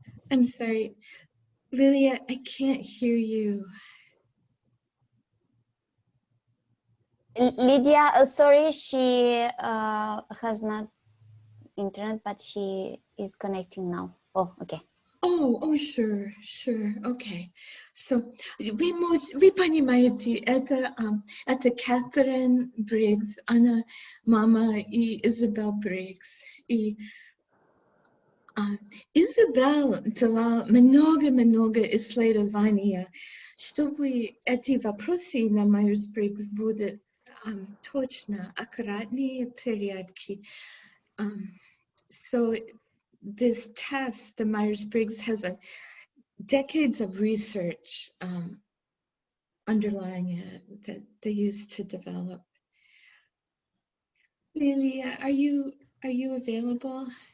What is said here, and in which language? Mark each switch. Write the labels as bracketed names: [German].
[English] I'm sorry, Lilia, I can't hear you. Lydia, sorry, she has not internet, but she is connecting now. Oh, okay. Oh, sure, okay. [Russian] So, вы понимаете, это Catherine Briggs, она мама и Isabel Briggs. И Изабелл делала много исследований, чтобы эти вопросы на Myers-Briggs будут точно, аккуратные порядки. [English] So this test, the Myers-Briggs, has decades of research underlying it that they used to develop. Lilia, are you available?